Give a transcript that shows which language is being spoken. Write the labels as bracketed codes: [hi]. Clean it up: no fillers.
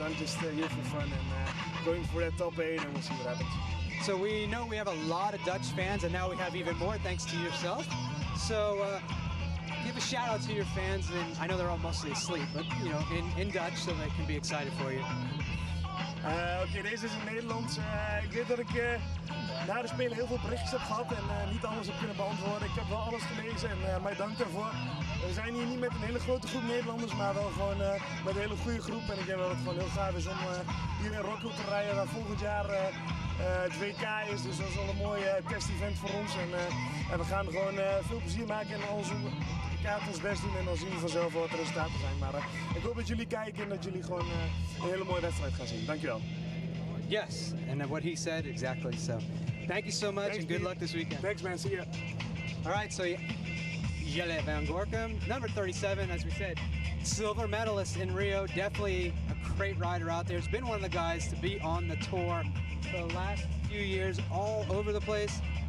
[en] I'm just here for fun and going for that top 8, and we'll see what happens. So we know we have a lot of Dutch fans, and now we have even more thanks to yourself. So give a shout out to your fans, and I know they're all mostly asleep, but you know, in Dutch, so they can be excited for you. [nl] Oké, deze is in Nederlands. Ik weet dat ik na de Spelen heel veel berichtjes heb gehad en niet alles heb kunnen beantwoorden. Ik heb wel alles gelezen en mij dank daarvoor. We zijn hier niet met een hele grote groep Nederlanders, maar wel gewoon met een hele goede groep. En ik denk dat het gewoon heel gaaf is om hier in Rockhill te rijden, waar volgend jaar het WK is. Dus dat is wel een mooi test-event voor ons. En we gaan gewoon veel plezier maken en ons ons best doen, en dan zien we vanzelf wat de resultaten zijn. Maar ik hoop dat jullie kijken en dat jullie gewoon een hele mooie wedstrijd gaan zien. Dankjewel. [en] Yes, and what he said, exactly. So thank you so much. Thanks, and good luck this weekend. Thanks, man. See ya. All right, so Jelle van Gorkum, number 37, as we said, silver medalist in Rio. Definitely a great rider out there. He's been one of the guys to be on the tour for the last few years, all over the place.